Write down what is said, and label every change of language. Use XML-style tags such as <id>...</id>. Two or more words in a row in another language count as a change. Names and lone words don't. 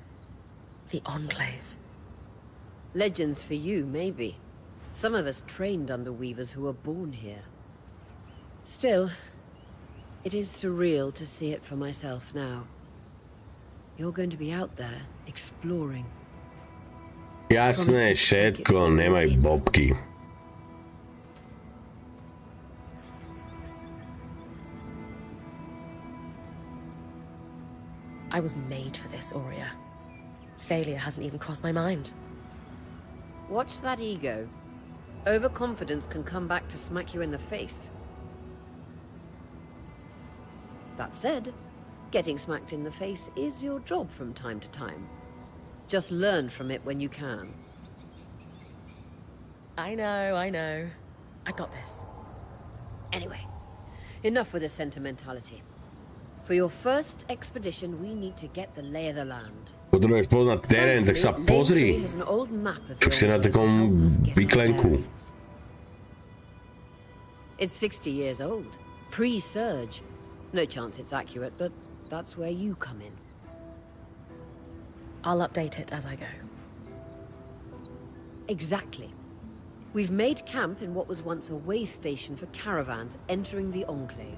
<en>The Enclave. Legends for you, maybe. Some of us trained under weavers who were born here. Still, it is surreal to see it for myself now. You're going to be out there, exploring.</en> <sk>Jasné, všetko, nemaj bobky.</sk> <en>I was made for this, Aurea. Failure hasn't even crossed my mind. Watch that ego. Overconfidence can come back to smack you in the face. That said, getting smacked in the face is your job from time to time. Just learn from it when you can. I know. I got this. Anyway, enough with the sentimentality. For your first expedition, we need to get the lay of the land.</en> <sk>Potrebuješ poznať terén, tak sa pozri. Čo si na takom vyklenku.</sk> <en>It's 60 years old. Pre-surge. No chance it's accurate, but that's where you come in. I'll update it as I go. Exactly. We've made camp in what was once a way station for caravans entering the Enclave.</en>